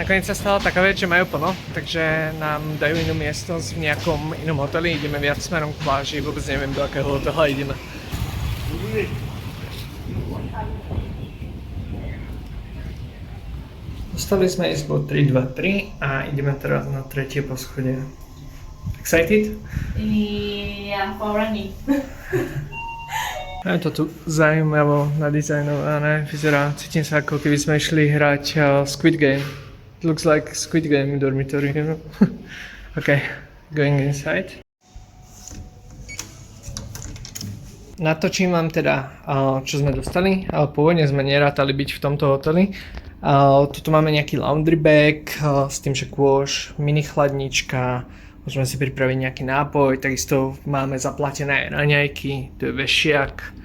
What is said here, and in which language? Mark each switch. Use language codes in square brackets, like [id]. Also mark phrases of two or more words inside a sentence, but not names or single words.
[sk] Nakoniec sa stala taká vec, že majú plno, takže nám dajú inú miestnosť v nejakom inom hoteli. Ideme viac smerom k pláži, vôbec neviem, do akého hotela ideme. Dostali sme izbu 323 a ideme teraz na tretie poschodie. [en] Excited? Yeah, for running. [sk] Je to tu zaujímavo nadizajnované, vyzerá, cítim sa ako keby sme išli hrať Squid Game. [en] It looks like Squid Game dormitory, you know? Okay, going inside. [sk] Natočím vám teda, čo sme dostali. Pôvodne sme nerátali byť v tomto hoteli. Tuto máme nejaký [en] laundry bag [sk] s tým, že kôž, mini chladnička, môžeme si pripraviť nejaký nápoj, takisto máme zaplatené raňajky, tu je vešiak.